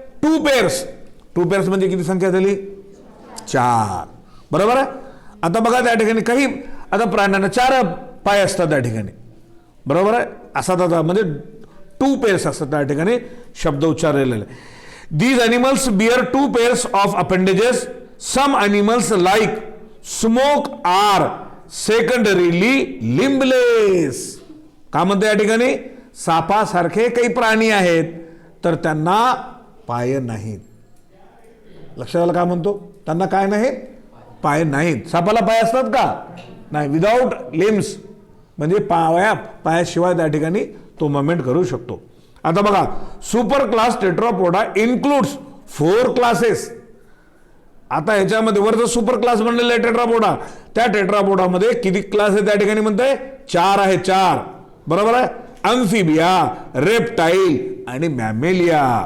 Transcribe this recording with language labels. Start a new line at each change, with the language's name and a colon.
Marathi: 2 pairs म्हणजे किती संख्या झाली? 4, बरोबर आहे. आता बघा त्या ठिकाणी काही आता प्राण्यांना 4 पाय असतात त्या ठिकाणी, बरोबर आहे. असा म्हणजे 2 पेअर्स असतात त्या ठिकाणी शब्द उच्चारलेले.
English: These animals bear 2 pairs of appendages. Some animals like smoke are secondarily limbless.
Marathi: का म्हणते या ठिकाणी? सापासारखे काही प्राणी आहेत तर त्यांना पाय नाहीत. लक्षात आलं काय म्हणतो? त्यांना काय नाहीत? पाय नाहीत. सापाला पाय असतात का? नाही. विदाउट लिम्स म्हणजे पायाशिवाय त्या ठिकाणी तो मूवमेंट करू शकतो. आता बघा,
English: Super class Tetrapoda includes 4 classes.
Marathi: आता ह्याच्यामध्ये वरचं सुपर क्लास म्हणलेलं आहे टेट्रापोडा, त्या टेट्रापोडामध्ये किती क्लास आहे त्या ठिकाणी म्हणताय? 4 आहे, 4. बरोबर आहे. अम्फिबिया, रेप्टाईल आणि मॅमेलिया.